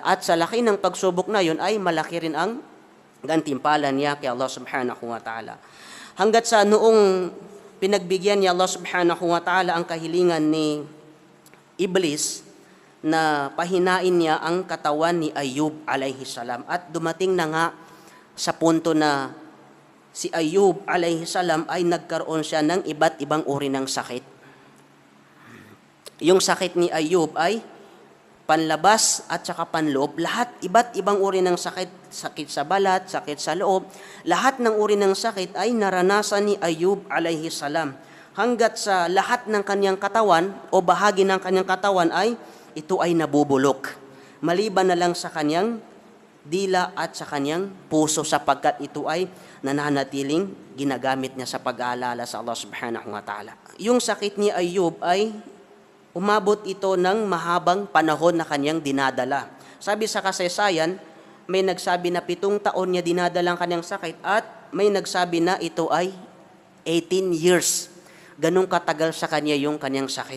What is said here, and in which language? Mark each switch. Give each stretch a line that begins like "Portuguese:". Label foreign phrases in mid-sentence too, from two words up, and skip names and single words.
Filipino: At sa laki ng pagsubok na yun ay malaki rin ang gantimpala niya kay Allah
Arabic: سبحانه وتعالى.
Filipino: Hanggat sa noong pinagbigyan ni Allah
Arabic: سبحانه وتعالى
Filipino: ang kahilingan ni Iblis na pahinain niya ang katawan ni Ayub
Arabic: عليه السلام.
Filipino: At dumating na nga sa punto na si Ayub
Arabic: عليه السلام
Filipino: ay nagkaroon siya ng iba't ibang uri ng sakit. Yung sakit ni Ayub ay panlabas at saka panloob, lahat iba't ibang uri ng sakit, sakit sa balat, sakit sa loob, lahat ng uri ng sakit ay naranasan ni Ayub
Arabic: عليه السلام.
Filipino: Hanggat sa lahat ng kanyang katawan o bahagi ng kanyang katawan ay ito ay nabubulok. Maliban na lang sa kanyang dila at sa kanyang puso sapagkat ito ay nananatiling ginagamit niya sa pag-aalala sa Allah
Arabic: سبحانه وتعالى.
Filipino: Yung sakit ni Ayub ay umabot ito ng mahabang panahon na kanyang dinadala. Sabi sa kasaysayan, may nagsabi na 7 taon niya dinadala ang kanyang sakit at may nagsabi na ito ay 18 years. Ganong katagal sa kanya yung kanyang sakit.